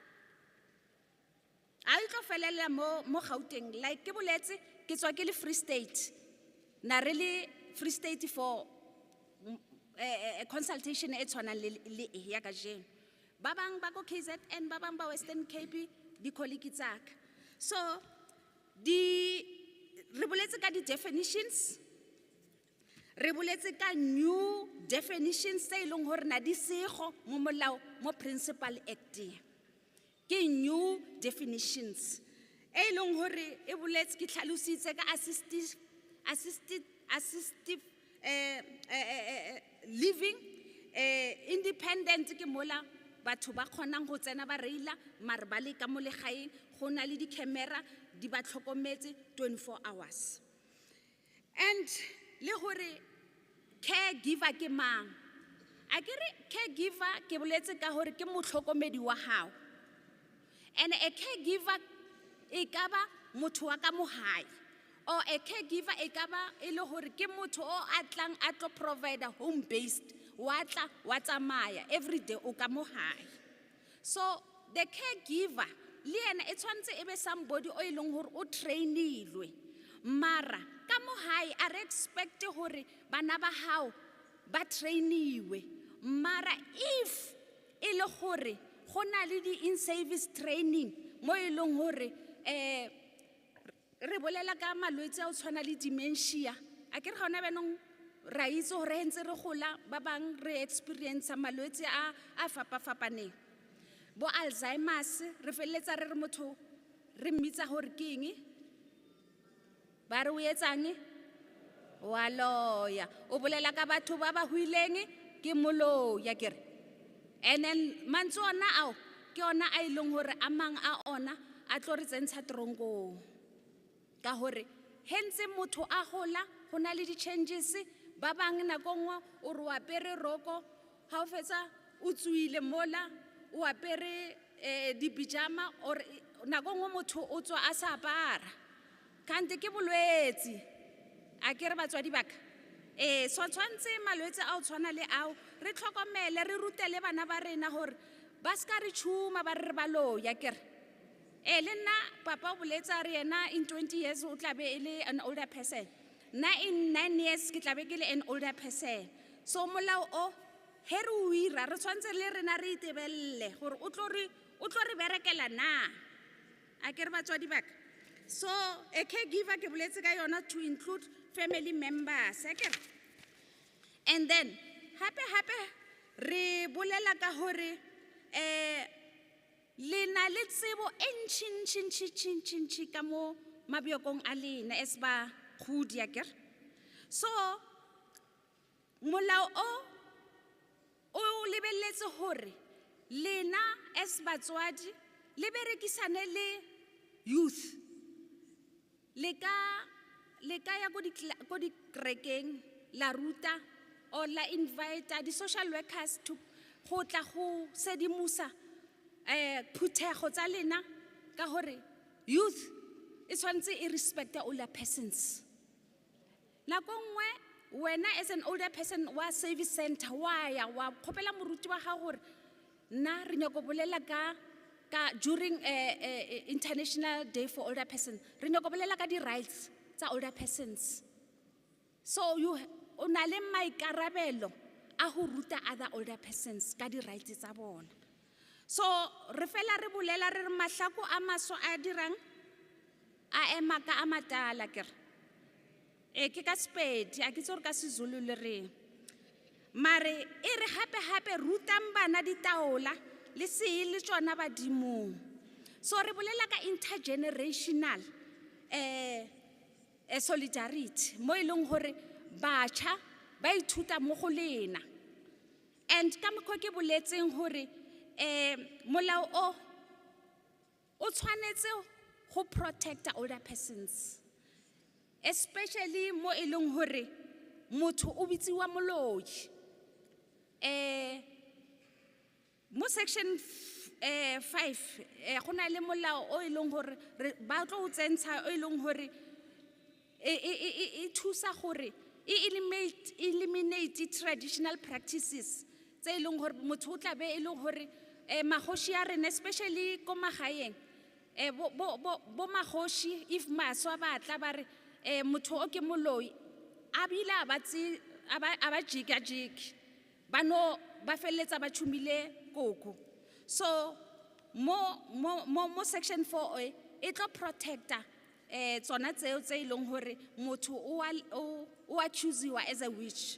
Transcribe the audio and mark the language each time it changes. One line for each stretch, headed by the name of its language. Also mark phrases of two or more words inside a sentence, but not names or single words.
Tswana: A tlo felela mo Gauteng, like ke boletse ke tswa ke le Free State na re le Free State
English: for consultation
Tswana: e tshwana le ya ka jeno. Ba bang ba go KZN, ba bang ba Western Cape di colleague tsaka. So re boletse ka di definitions, re boletse ka
English: new definitions
Tswana: tse ileng hore na di sego mo molao mo
English: principal act.
Tswana: Ke
English: new definitions
Tswana: e leng hore e boletse ke tlhalositse ka
English: assistive living,
Tswana: independent ke mola batho ba kgonang go tsena ba reila mare ba le ka mo legaeng go na le di camera di ba tlhokometse 24 hours. And le hore caregiver ke mang? A ke re caregiver ke boletse ka hore ke motlhokomedi wa hao. And a caregiver e ka ba motho wa ka mo hae, or a caregiver e ka ba e le hore ke motho o atlang a tlo provide home based wa tla wa tsamaya
English: every day
Tswana: o ka mo hae. So
English: the caregiver
Tswana: le ena e tshwantse e be somebody o ileng hore o trainilwe, mara ka mo hae a re expect hore bana ba hao ba trainiwe. Mara if e le hore go na le di
English: in-service training
Tswana: mo e leng hore re bolela ka malwetse a o tshwana le dementia, a ke re ga ona benong ra itse gore ntse re gola ba bang re experience malwetse a fapafapaneng, bo Alzheimer's, re feletsa re re motho re mmitsa gore ke eng, ba re o etsang wa loya, o bolela ka batho ba ba huileng ke moloya kere.
English: And then
Tswana: mantswe ona ao ke ona a ileng hore a mang a ona a tlo re tsentsha tronkong ka hore hentse motho a gola go na le di changes. Ba bang nako nngwe o re o apere roko ha o fetsa o tswile mola o apere di pijama, or nako nngwe motho o tswa a sa apara kante ke bolwetse a ke re batswadi baka. So tshwantse malwetse a o tshwana le ao re tlhokomele, re rutele bana ba rena hore ba ska re tshuma ba re ba loya kere. Le nna papa o boletsa re yena
English: in 20 years
Tswana: o tla be e le
English: an older person,
Tswana: na in 9 years ke tla be ke le
English: an older person.
Tswana: So molao o he re o ira re tshwantse le rena re itebelle gore o tlo re berekela na, a ke re batswadi baka. So a caregiver ke boletse ka yona
English: to include family members, and then
Tswana: hape re bolela ka hore le na le tsebo e ntšhi ka mo mabjokong a lena as ba khudi ya kere. So molao o lebeletse hore lena as batswadi le berekisane le youth, le ka ya go di kerekeng la ruta or la invite di
English: social workers to go
Tswana: tla go sedimusa phuthego tsa lena ka hore youth e tshwantse e respecta
English: older persons.
Tswana: Nako nngwe wena
English: as an older person
Tswana: wa service center wa ya wa khopela moruti wa ga gore nna re nyako bolela ka
English: during International Day for Older Persons
Tswana: re nyako bolela ka di rights tsa
English: older persons.
Tswana: So o na le maikarabelo a go ruta
English: other older persons
Tswana: ka di rights tsa bona. So re fela re bolela re re mahlako a maso a dirang a ema ka a matala kere. Ke ka Sepedi a ke tsore ka Sezulu le reng, mare e re hape rutang bana ditaola le se le tsona badimong. So re bolela ka
English: intergenerational solidarity
Tswana: mo e leng hore batjha ba ithuta mo go lena. And ka mokgwa ke boletseng hore molao o tshwanetse go
English: protect older persons,
Tswana: especially mo e leng hore motho o bitsiwa moloi. Mo section 5 go na le molao o e leng hore ba tlo o tsentsha o e leng hore e thusa gore
English: eliminate traditional practices
Tswana: tse e leng hore motho o tla be e leng hore magoshi a rena, especially ko magaeng, bo magoshi if maswa ba tla ba re motho o ke moloi a bile a ba jika-jiki ba felletsa ba tshumile koko. So mo section 4 e tlo protecta tsona tseo tse e leng hore motho o accuseiwa
English: as a witch.